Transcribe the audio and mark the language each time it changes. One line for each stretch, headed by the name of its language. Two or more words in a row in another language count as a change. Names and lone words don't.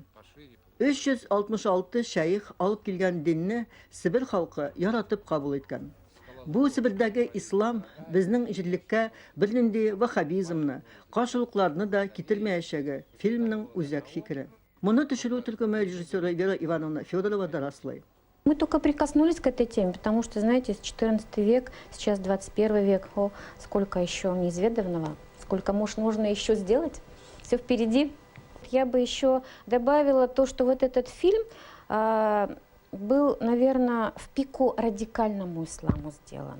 Tatar: 366 шәйх алып килгән динне Сибир халкы яратып кабул иткән. Бу Сибирдәге ислам безнең җирлеккә бернинди ваххабизмны, каршылыкларны да китермәячәге фильмның үзәк фикере. Моны төшерү төркеме режиссеры Вера Ивановна Федорова да раслый.
Russian: Мы только прикоснулись к этой теме, потому что, знаете, 14 век, сейчас 21 век, сколько еще неизведанного, сколько нужно еще сделать, все впереди. Я бы еще добавила то, что вот этот фильм был, наверное, в пику радикальному исламу сделан.